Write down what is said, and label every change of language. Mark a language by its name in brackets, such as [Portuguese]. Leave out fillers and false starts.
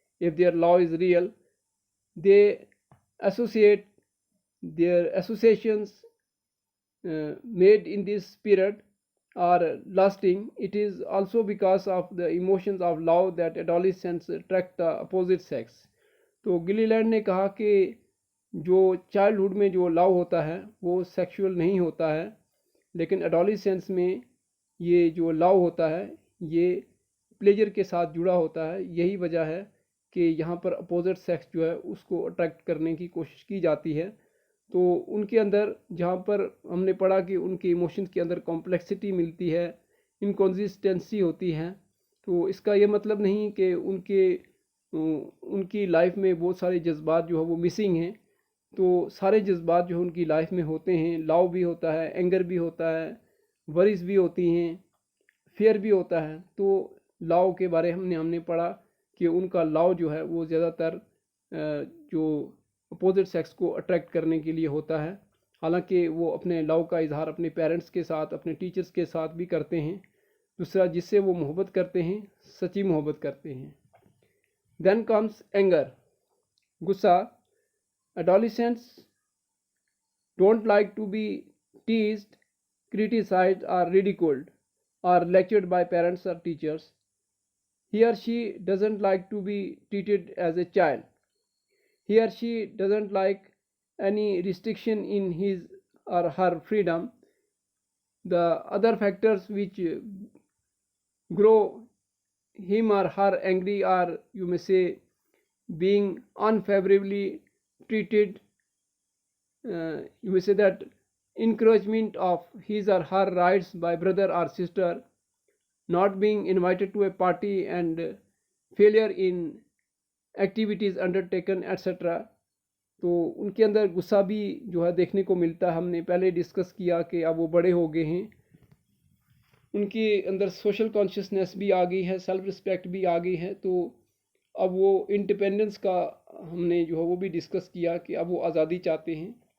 [English] If their love is real, they associate their associations made in this period are lasting. It is also because of the emotions of love that adolescents attract the opposite sex. [Urdu] تو گلی land نے کہا کہ جو childhood میں جو لو ہوتا ہے وہ سیکشول نہیں ہوتا ہے، لیکن ایڈولیسنس میں یہ جو لو ہوتا ہے یہ پلیجر کے ساتھ جڑا ہوتا ہے. یہی وجہ ہے کہ یہاں پر اپوزٹ سیکس جو ہے اس کو اٹریکٹ کرنے کی کوشش کی جاتی ہے. تو ان کے اندر جہاں پر ہم نے پڑھا کہ ان کے ایموشنز کے اندر کمپلیکسٹی ملتی ہے، انکنسسٹنسی ہوتی ہے، تو اس کا یہ مطلب نہیں کہ ان کی لائف میں بہت سارے جذبات جو ہے وہ مسنگ ہیں. تو سارے جذبات جو ان کی لائف میں ہوتے ہیں. لاؤ بھی ہوتا ہے، اینگر بھی ہوتا ہے، ورز بھی ہوتی ہیں، فیئر بھی ہوتا ہے. تو لاؤ کے بارے ہم نے پڑھا کہ ان کا لاؤ جو ہے وہ زیادہ تر جو اپوزٹ سیکس کو اٹریکٹ کرنے کے لیے ہوتا ہے، حالانکہ وہ اپنے لاؤ کا اظہار اپنے پیرنٹس کے ساتھ، اپنے ٹیچرز کے ساتھ بھی کرتے ہیں. دوسرا جس سے وہ محبت کرتے ہیں، سچی محبت کرتے ہیں. [English] then comes anger, [Urdu] غصہ. [English] Adolescents don't like to be teased, criticized, or ridiculed, or lectured by parents or teachers. He or she doesn't like to be treated as a child. He or she doesn't like any restriction in his or her freedom. The other factors which grow him or her angry are, you may say, being unfavorably treated, you may say that encouragement of his or her rights by brother or sister, not being invited to a party, and failure in activities undertaken, etc. [Urdu] تو ان کے اندر غصہ بھی جو ہے دیکھنے کو ملتا ہے. ہم نے پہلے ڈسکس کیا کہ اب وہ بڑے ہو گئے ہیں، ان کے اندر سوشل کانشیسنیس بھی آ گئی ہے، سیلف رسپیکٹ بھی آ گئی ہے. تو اب وہ انڈیپینڈنس کا ہم نے جو ہے وہ بھی ڈسکس کیا کہ اب وہ آزادی چاہتے ہیں.